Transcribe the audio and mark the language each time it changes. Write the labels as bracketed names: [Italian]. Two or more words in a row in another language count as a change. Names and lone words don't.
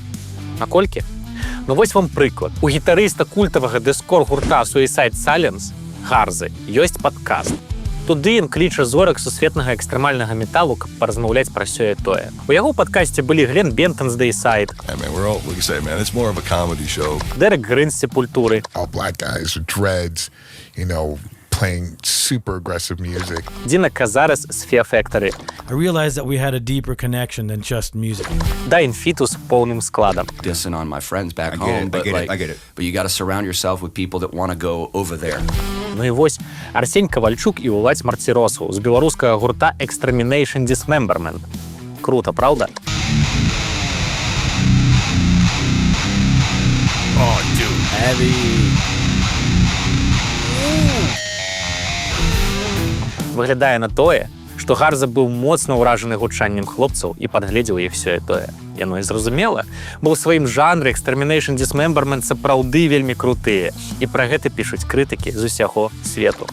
[Belarusian] Наколькі? Ну вось вам прыклад. У гітарыста культавага дэскор-гурта Suicide Silence Гарзы ёсць падкаст. Туды ён кліча зорак сусветнага экстрэмальнага металу, каб паразмаўляць пра сёе тое. У яго падкасце былі Глен Бентон з Dayside, Дерек Грын з Сепультуры, [English] playing super aggressive music. [Belarusian] Дина Казарес з Fear Factory. [English] I realized that we had a deeper connection than just music. [Belarusian] Дайн Фітус поўным складам. [English] Dissing on my friends back home, but you got to surround yourself with people that want to go over there. [Belarusian] Ну і вось Арсень Кавальчук і Уладзь Марціросаў з беларускага гурта Extermination Dismemberment. Круто, праўда? [English] Oh, dude. Heavy. [Belarusian] Выглядае на тое, што Гарза быў моцна ўражаны гучаннем хлопцаў і падгледзеў іх сёе тое. Яно і зразумела, бо ў сваім жанры Extermination Dismemberment сапраўды вельмі крутыя, і пра гэта пішуць крытыкі з усяго свету.